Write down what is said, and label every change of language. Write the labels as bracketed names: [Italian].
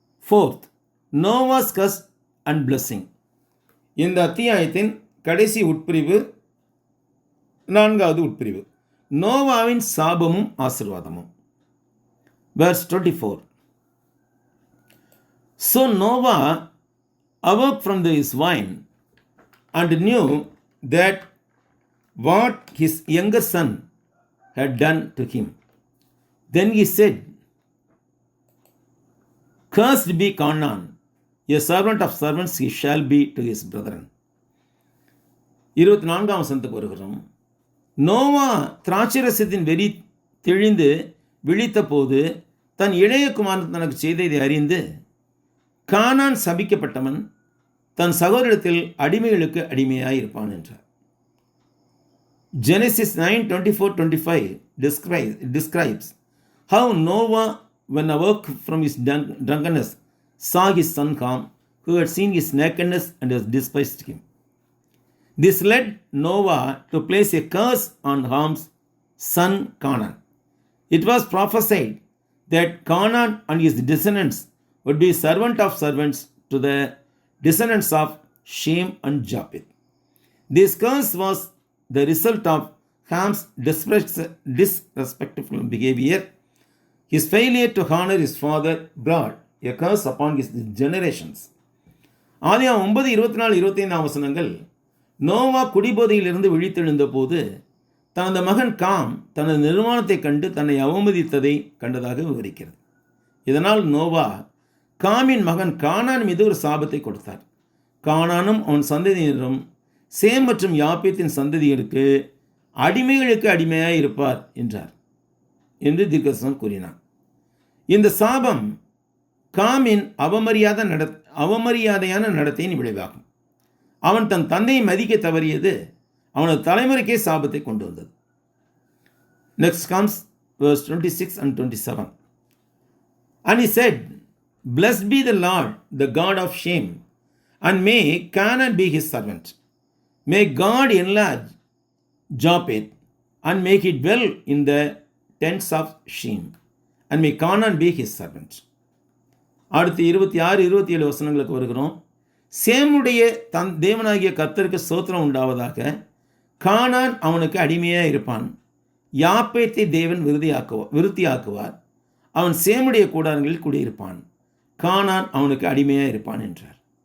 [English] Fourth, Noah's curse and blessing. [Tamil] இந்த அத்தியாயத்தின் கடைசி உட்பிரிவு, நான்காவது உட்பிரிவு, நோவாவின் சாபமும் ஆசீர்வாதமும். [English] Verse 24. So Noah awoke from his wine and knew that what his younger son had done to him. Then he said, Cursed be Canaan, a servant of servants he shall be to his brethren. [Tamil] 24ஆம் வசனத்துக்கு வருகிறோம். நோவா திராட்சரசத்தின் வெறி தெளிந்து விழித்த போது தன் இளைய குமாரன் தனக்கு செய்ததை அறிந்து, கானான் சபிக்கப்பட்டவன் தன் சகோதரத்தில் அடிமைகளுக்கு அடிமையாயிருப்பான் என்றார். [English] Genesis 9:24-25 describes how Noah, when awoke from his drunkenness, saw his son Ham, who had seen his nakedness and has despised him. This led Noah to place a curse on Ham's son Canaan. It was prophesied that Canaan and his descendants would be servant of servants to the descendants of Shem and Japheth. This curse was the result of Ham's disrespectful behavior. His failure to honor his father brought a curse upon his generations. [Tamil] ஆதியாகமம் 9:24-25 வசனங்கள் நோவா குடிபோதையிலிருந்து விழித்தெழுந்த போது தனது மகன் com தனது நிர்வாணத்தை கண்டு தன்னை அவமதித்ததை கண்டதாக விவரிக்கிறது. இதனால் நோவா காமின் மகன் கானான் மீது ஒரு சாபத்தை கொடுத்தார். கானானும் அவன் சந்ததியினரும் சேம் மற்றும் யாப்பேத்தின் சந்ததிகளுக்கு அடிமைகளுக்கு அடிமையாக இருப்பார் என்றார் என்று தீர்க்கதரிசனம் கூறினார். இந்த சாபம் காமின் அவமரியாதையான நடத்தையின் விளைவாகும். அவன் தன் தந்தையை மதிக்க தவறியது அவனது தலைமுறைக்கே சாபத்தை கொண்டு வந்தது. [English] Next comes verse 26 and 27. And he said, Blessed be the Lord, the God of Shem, and may Canaan be his servant. May God enlarge Japheth, and make it dwell in the tents of Shem, and may Canaan be his servant. [Tamil] அடுத்து 26-27 வசனங்களுக்கு வருகிறோம். சேமுடைய தேவனாகிய கர்த்தருக்கு ஸ்தோத்திரம் உண்டாவதாக. கானான் அவனுக்கு அடிமையாக இருப்பான். யாப்பேத்தை தேவன் விருத்தியாக்குவார். அவன் சேமுடைய கூடாரங்களில் குடியிருப்பான். கானான் அவனுக்கு அடிமையாக இருப்பான் என்றார்.